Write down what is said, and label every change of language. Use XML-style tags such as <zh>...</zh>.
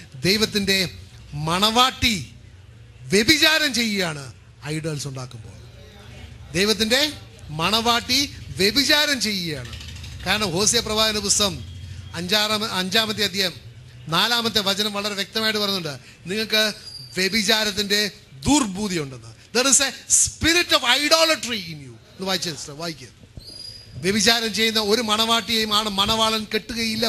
<ml>ദൈവത്തിൻ്റെ മണവാട്ടി വ്യഭിചാരം ചെയ്യുകയാണ് ഐഡൽസ് ഉണ്ടാക്കുമ്പോൾ. ദൈവത്തിൻ്റെ മണവാട്ടി വ്യഭിചാരം ചെയ്യുകയാണ്. കാരണം ഹോസിയ പ്രവാചന പുസ്തകം 5-ാമത്തെ അധ്യായം 4-ാമത്തെ വചനം വളരെ വ്യക്തമായിട്ട് പറയുന്നുണ്ട്, നിങ്ങൾക്ക് വ്യഭിചാരത്തിൻ്റെ ദുർബുദ്ധി ഉണ്ടെന്ന്.</ml> <en>There is a spirit of idolatry in you.</en> <ml>വായിക്കുക. വ്യഭിചാരം ചെയ്യുന്ന ഒരു മണവാട്ടിയെയും മണവാളൻ കെട്ടുകയില്ല.</ml>